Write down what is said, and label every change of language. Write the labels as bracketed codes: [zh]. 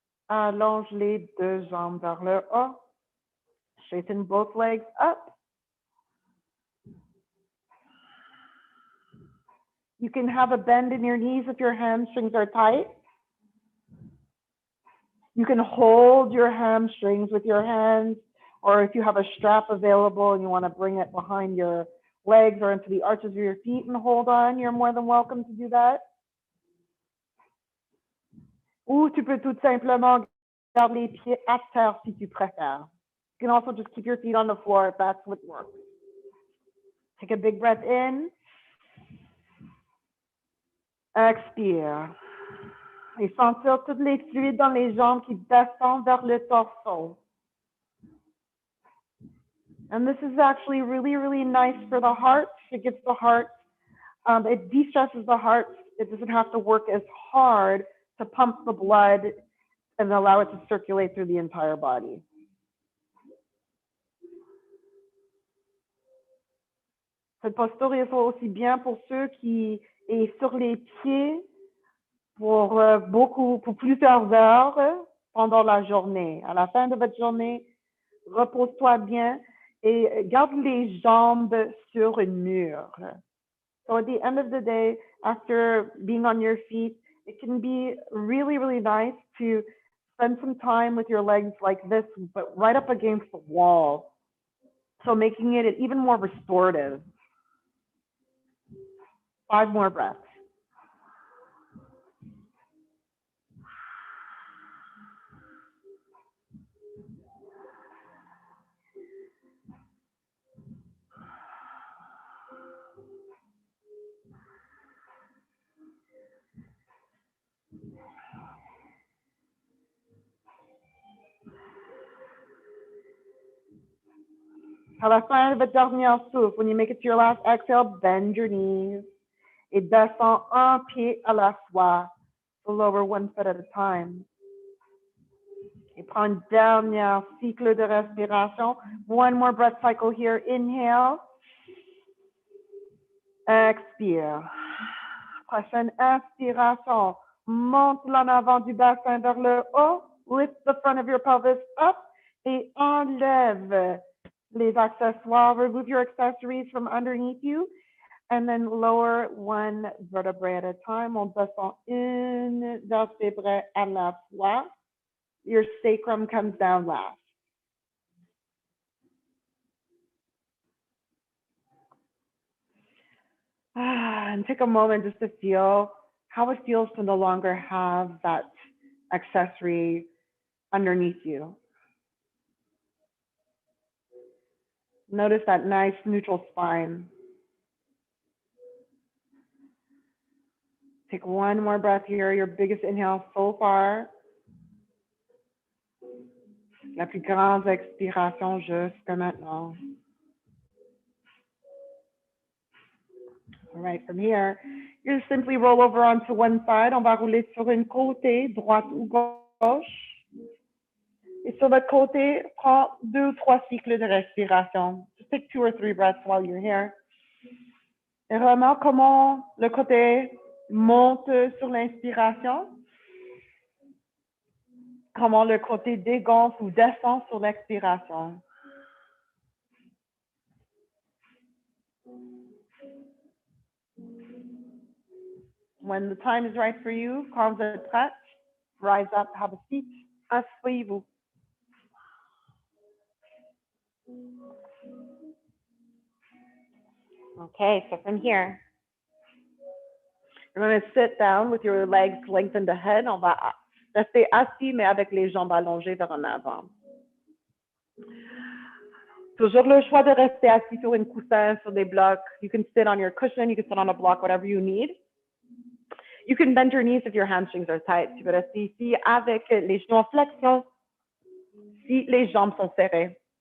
[fr] Allonge les deux jambes vers le haut. [en] Straighten both legs up. You can have a bend in your knees if your hamstrings are tight. You can hold your hamstrings with your hands, or if you have a strap available and you want to bring it behind your legs or into the arches of your feet and hold on, you're more than welcome to do that. [fr] Ou tu peux tout simplement garder les pieds à terre si tu préfères. [en] You can also just keep your feet on the floor if that's what works. Take a big breath in. [fr] Expire. Et sentir tous les fluides dans les jambes qui descendent vers le torse. [en] And this is actually really, really nice for the heart. It gets the heart, it de-stresses the heart. It doesn't have to work as hard to pump the blood and allow it to circulate through the entire body. [fr] Cette posture est aussi bien pour ceux qui est sur les pieds pour plusieurs heures pendant la journée. À la fin de votre journée, repose-toi bien et garde les jambes sur un mur. [en] So at the end of the day, after being on your feet, it can be really, really nice to spend some time with your legs like this, but right up against the wall. So making it even more restorative. 5 more breaths. [fr] À la fin de votre dernier souffle, [en] when you make it to your last exhale, bend your knees. [fr] Et descends un pied à la fois. [en] So lower one foot at a time. [fr] Et prends un dernier cycle de respiration. [en] One more breath cycle here. Inhale. [fr] Expire. Prochaine inspiration. Monte l'en avant du bassin vers le haut. [en] Lift the front of your pelvis up. [fr] Et enlève les accessoires. [en] Remove your accessories from underneath you. And then lower one vertebrae at a time. [fr] On descend une vertébrae à la fois. [en] Your sacrum comes down last. And take a moment just to feel how it feels to no longer have that accessory underneath you. Notice that nice neutral spine. Take one more breath here, your biggest inhale so far. [fr] La plus grande expiration jusqu'à maintenant. [en] All right, from here, you just simply roll over onto one side. [fr] On va rouler sur une côté, droite ou gauche. Et sur votre côté, prends 2 ou 3 cycles de respiration. [en] Just take 2 or 3 breaths while you're here. [fr] Et remarque comment le côté monte sur l'inspiration. Comment le côté dégonfle ou descend sur l'expiration. [en] When the time is right for you, [fr] quand vous êtes prête, [en] rise up, have a seat, [fr] asseyez-vous. [en] Okay, so from here, you're going to sit down with your legs lengthened ahead. [fr] On va rester assis, mais avec les jambes allongées vers en avant. Toujours le choix de rester assis sur une coussin, sur des blocs. [en] You can sit on your cushion, you can sit on a block, whatever you need. You can bend your knees if your hamstrings are tight. [fr] Tu peux rester ici avec les genoux en flexion si les jambes sont serrées.